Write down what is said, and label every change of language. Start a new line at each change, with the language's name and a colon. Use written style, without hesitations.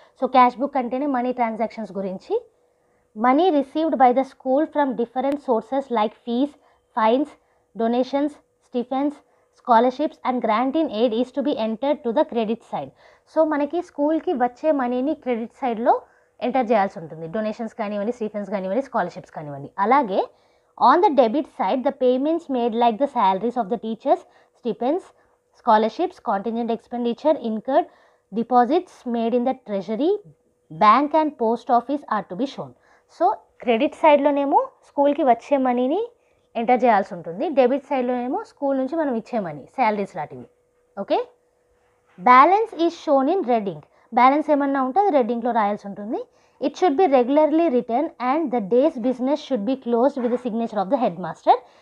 Telugu: So cash book అంటేనే money transactions గురించి.
English: Money received by the school from different sources like fees, fines, donations, stipends, scholarships and grant in aid is to be entered to the credit side.
Telugu: So మనకి స్కూల్కి వచ్చే మనీని credit సైడ్లో enter చేయాల్సి ఉంటుంది. Donations కానివ్వండి, Stephens కానివ్వండి, స్కాలర్షిప్స్ కానివ్వండి.
English: అలాగే on the debit side the payments made like the salaries of the teachers, stipends, scholarships, contingent expenditure incurred, deposits made in the treasury, bank and post office are to be shown.
Telugu: So credit సైడ్లోనేమో స్కూల్కి వచ్చే మనీని enter చేయాల్సి ఉంటుంది, debit సైడ్లోనేమో school నుంచి మనం ఇచ్చే money, salaries లాంటివి. Okay,
English: Balance is shown in red ink.
Telugu: Balance ఏమన్నా ఉంటే అది రెడ్ ఇంక్లో రాయాల్సి ఉంటుంది.
English: It should be regularly return and the days business should be closed with the signature of the head master.